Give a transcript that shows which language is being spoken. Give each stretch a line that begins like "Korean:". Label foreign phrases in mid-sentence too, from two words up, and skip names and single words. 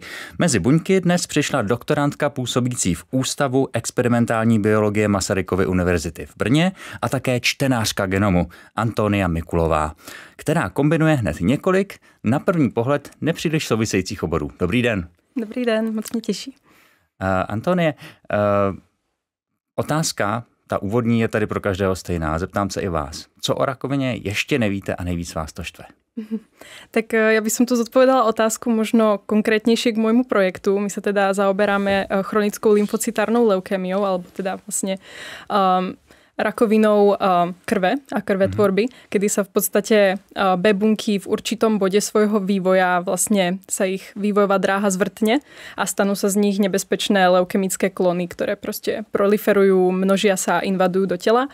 Czech: Mezi buňky dnes přišla doktorantka působící v Ústavu experimentální biologie Masarykovy univerzity v Brně a také čtenářka genomu Antonia Mikulová, která kombinuje hned několik na první pohled nepříliš souvisejících oborů. Dobrý den. Dobrý den, moc mě těší. Antonie, otázka, ta úvodní je tady pro každého stejná. Zeptám se i vás. Co o rakovině ještě nevíte a nejvíc vás to štve?
Slovak: Tak ja by som tu zodpovedala otázku možno konkrétnejšie k môjmu projektu. My sa teda zaoberáme chronickou lymfocytárnou leukémiou, alebo teda vlastne rakovinou krve a krvetvorby, kedy sa v podstate B bunky v určitom bode svojho vývoja vlastne sa ich vývojová dráha zvrtne a stanú sa z nich nebezpečné leukemické klony, ktoré proste proliferujú, množia sa, invadujú do tela.